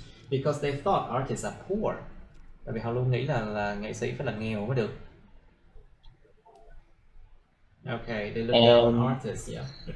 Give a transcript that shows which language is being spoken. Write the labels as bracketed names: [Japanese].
[English] Because they thought artists are poor. [Vietnamese] Tại vì họ luôn nghĩ là nghệ sĩ phải là nghèo mới được. [English] Okay, they look down on artists, yeah.